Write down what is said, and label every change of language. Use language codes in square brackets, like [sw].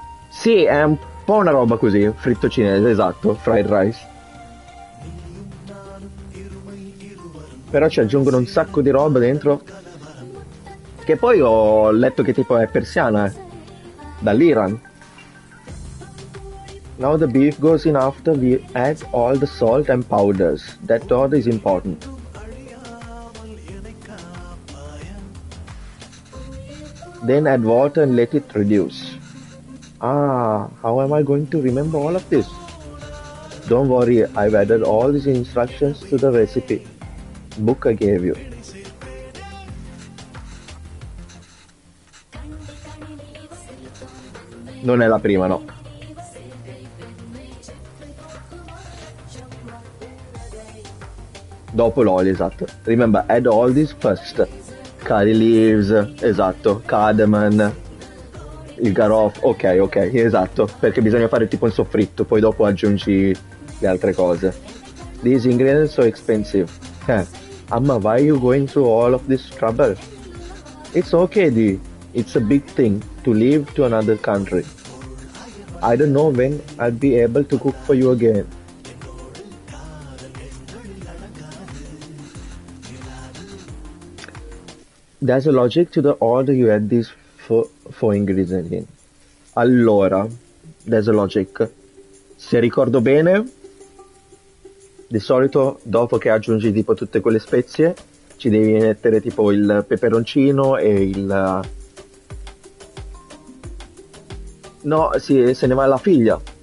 [it] Sì, è un po' una roba così, fritto cinese, esatto, [en] fried rice. [it] Però ci aggiungono un sacco di roba dentro. Che poi ho letto che tipo è persiana, dall'Iran. [en] Now the beef goes in after we add all the salt and powders. That order is important. Then add water and let it reduce. Ah, how am I going to remember all of this? Don't worry, I've added all these instructions to the recipe book I gave you. [it] Non è la prima, no. Dopo l'olio, esatto. [en] Remember, add all this first. Curry leaves, [it] esatto. Cardamom, il garofano. Ok, ok, esatto. Perché bisogna fare tipo un soffritto, poi dopo aggiungi le altre cose. [en] These ingredients are so expensive. Amma, why are you going through all of this trouble? It's okay, Dee. It's a big thing to leave to another country. I don't know when I'll be able to cook for you again. There's a logic to the order you add these four ingredients in. Allora, there's a logic. [it] Se ricordo bene, di solito dopo che aggiungi tipo tutte quelle spezie, ci devi mettere tipo il peperoncino e il... No, sì, se ne va la figlia.